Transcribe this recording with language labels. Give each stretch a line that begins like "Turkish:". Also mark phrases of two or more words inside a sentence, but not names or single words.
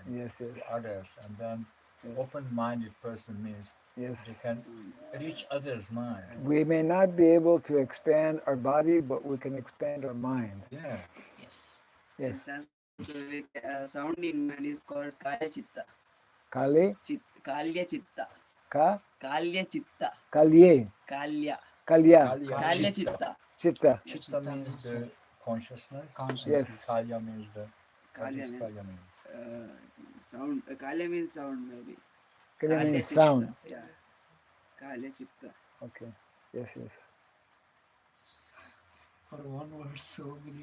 English: Yes, yes, to others. And then yes, open-minded person means yes. they can reach others' mind. We may not be able to expand our body, but we can expand our mind. Yeah. Yes. In Yes. Sanskrit, sound in mind is called
Sanskrit: कल्य चित्त. Kali, कल्य चित्त. ka, कल्य चित्त. kalye, Kalya. kalya, Kalya Chitta. Chitta. chitta.
English: Chitta means the consciousness. Consciousness. Yes. Kalya means the. What
Sanskrit: Kalya
English: does means Kalya mean? sound. Kalya means sound maybe.
Sanskrit: Kalya Kalya
English: means
Sanskrit: Chitta.
English: sound. Yeah.
Sanskrit: कल्य चित्त.
English: Okay. Yes, yes. For one word, so many